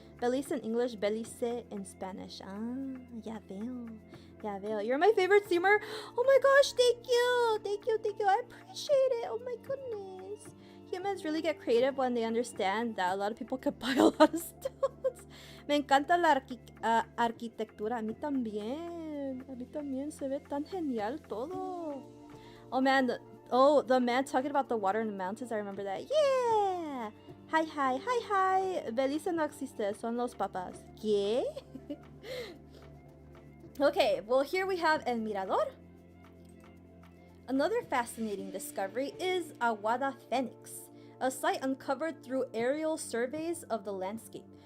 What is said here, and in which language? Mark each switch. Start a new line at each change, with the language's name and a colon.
English: Belize in English, Belize in Spanish.
Spanish: Ah, ya veo.
English: You're my favorite streamer. Oh my gosh, thank you. I appreciate it. Oh my goodness. Humans really get creative when they understand that a lot of people could buy a lot of stones.
Spanish: Me encanta la arquitectura. A mí también se ve tan genial todo.
English: Oh man, the man talking about the water in the mountains, I remember that. Yeah! Hi.
Spanish: Belize no existe, son los papas. ¿Qué?
English: Okay, well here we have El Mirador. Another fascinating discovery is Aguada Phoenix, a site uncovered through aerial surveys of the landscape.